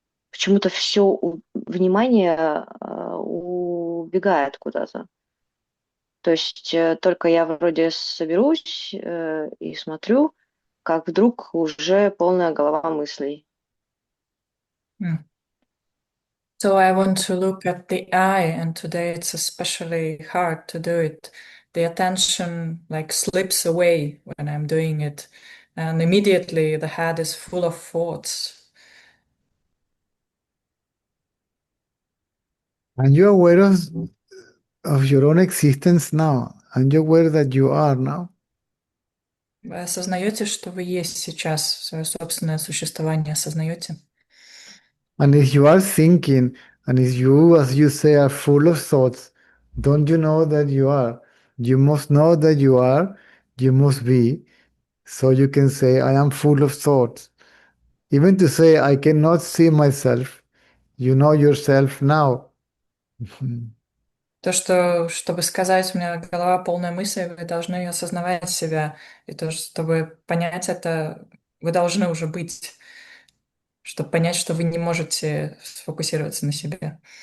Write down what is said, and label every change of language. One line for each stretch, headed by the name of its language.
Russian: Почему-то все внимание убегает куда-то. То есть только я вроде соберусь и смотрю, как вдруг уже полная голова мыслей. Mm.
English: So I want to look at the eye, and today it's especially hard to do it. The attention like slips away when I'm doing it, and immediately the head is full of thoughts. Are you aware of your own existence now? Are you aware that you are now?
Russian: Вы осознаете, что вы есть сейчас, свое собственное существование осознаете?
English: And if you are thinking, and if you, as you say, are full of thoughts, don't you know that you are? You must know that you are, you must be, so you can say, I am full of thoughts. Even to say, I cannot see myself, you know yourself now.
Russian: То, что, чтобы сказать, у меня голова полная мыслей, вы должны осознавать себя. И то, чтобы понять это, вы должны уже быть, чтобы понять, что вы не можете сфокусироваться на себе.